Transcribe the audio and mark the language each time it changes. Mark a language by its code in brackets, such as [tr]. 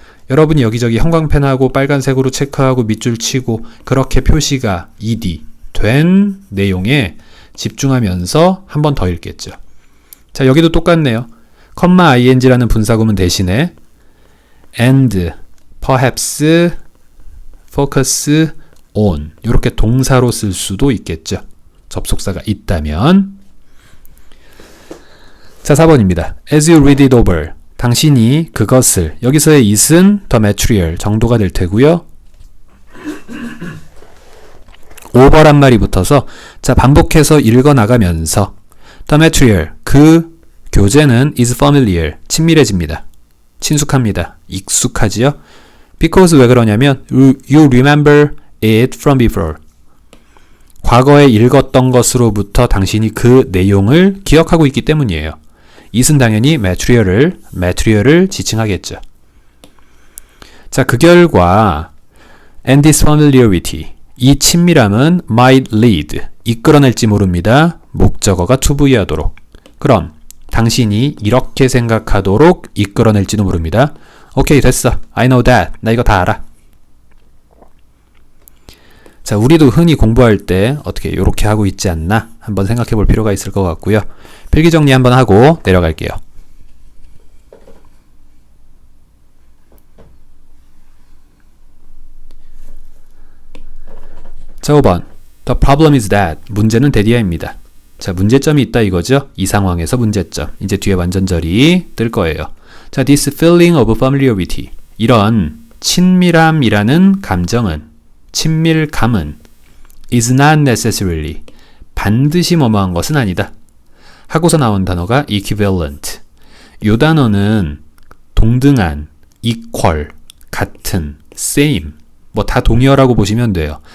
[ko] 여러분이 여기저기 형광펜하고 빨간색으로 체크하고 밑줄 치고 그렇게 표시가 ed 된 내용에 집중하면서 한 번 더 읽겠죠. 자, 여기도 똑같네요. 컴마 ing라는 분사구문 대신에 and, perhaps, focus on 이렇게 동사로 쓸 수도 있겠죠. 접속사가 있다면. 자, 4번입니다. [en] As you read it over, [ko] 당신이 그것을, 여기서의 it은 the material 정도가 될 테고요. over란 말이 붙어서 자, 반복해서 읽어나가면서 the material, 그 교재는 [en] is familiar, [ko] 친밀해집니다. 친숙합니다. 익숙하지요? [en] Because [ko] 왜 그러냐면 [en] you remember it from before. [ko] 과거에 읽었던 것으로부터 당신이 그 내용을 기억하고 있기 때문이에요. it은 당연히 material을 지칭하겠죠. 자, 그 결과 [en] and this familiarity, [ko] 이 친밀함은 [en] might lead, [ko] 이끌어낼지 모릅니다. 목적어가 to be 하도록. 그럼 당신이 이렇게 생각하도록 이끌어낼지도 모릅니다. 오케이, 됐어. [en] I know that. [ko] 나 이거 다 알아. 자, 우리도 흔히 공부할 때 어떻게 이렇게 하고 있지 않나 한번 생각해 볼 필요가 있을 것 같고요. 필기 정리 한번 하고 내려갈게요. 자, 5번. [en] The problem is that. [ko] 문제는 대디아입니다. 자, 문제점이 있다 이거죠. 이 상황에서 문제점. 이제 뒤에 완전절이 뜰 거예요. [en] 자, this feeling of familiarity. [ko] 이런 친밀함이라는 감정은, 친밀감은 [en] is not necessarily, [ko] 반드시 뭐뭐한 것은 아니다. 하고서 나온 단어가 equivalent. 이 단어는 동등한, equal, 같은, same, 뭐 다 동의어라고 보시면 돼요.